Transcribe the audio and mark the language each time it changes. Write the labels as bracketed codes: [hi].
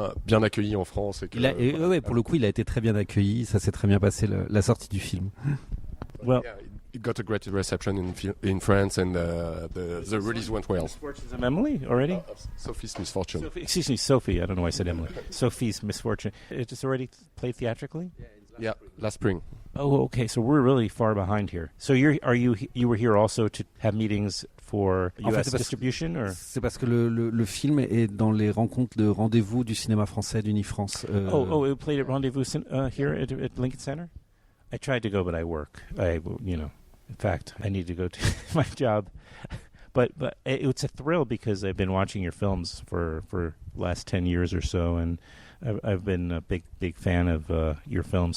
[fr] bien accueilli en France. Et que, pour le coup, il a été très bien accueilli. Ça s'est très bien passé la sortie du film. [en] Well, it got a great reception in France, and the release went well. Misfortunes of Emily already. Sophie's Misfortune. Excuse me, Sophie. I don't know why I said Emily. Sophie's Misfortune. It's already played theatrically. Yeah, last spring. Oh, okay. So we're really far behind here. So you were here also to have meetings for US distribution, or? [fr] C'est parce que le film est dans les rencontres de rendez-vous du cinéma français d'Unifrance. [en] It played at Rendezvous here at Lincoln Center. I tried to go, but I work. In fact, I need to go to my job. But it's a thrill because I've been watching your films for the last 10 years or so, and I've been a big fan of your films.